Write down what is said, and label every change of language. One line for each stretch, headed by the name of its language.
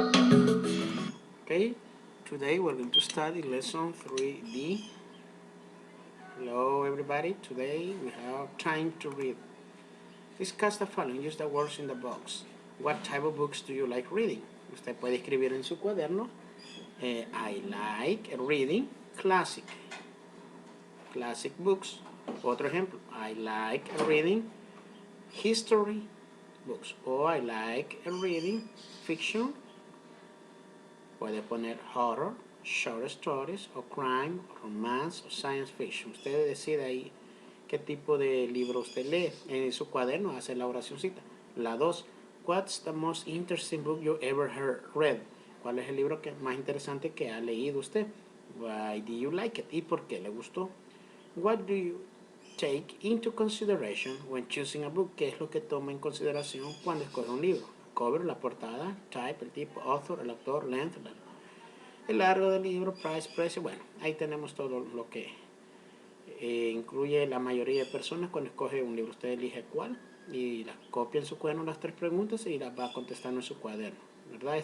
English: Okay, today we're going to study lesson 3D. Hello everybody, today we have time to read. Discuss the following, use the words in the box. What type of books do you like reading?
Spanish: Usted puede escribir en su cuaderno,
English: I like reading classic books.
Spanish: Otro ejemplo,
English: I like reading history books. O I like reading fiction.
Spanish: Puede poner
English: horror, short stories, o crime, romance, o science fiction.
Spanish: Usted decide ahí qué tipo de libro usted lee. En su cuaderno hace la oracióncita. La 2.
English: What's the most interesting book you ever read?
Spanish: ¿Cuál es el libro más interesante que ha leído usted?
English: Why do you like it?
Spanish: ¿Y por qué le gustó?
English: What do you take into consideration when choosing a book?
Spanish: ¿Qué es lo que toma en consideración cuando escoge un libro? Cover, la portada, type, el tipo, author, el autor, length, el largo del libro, price, precio. Bueno, ahí tenemos todo lo que incluye la mayoría de personas cuando escoge un libro. Usted elige cuál y la copia en su cuaderno las 3 preguntas y las va contestando en su cuaderno, ¿verdad?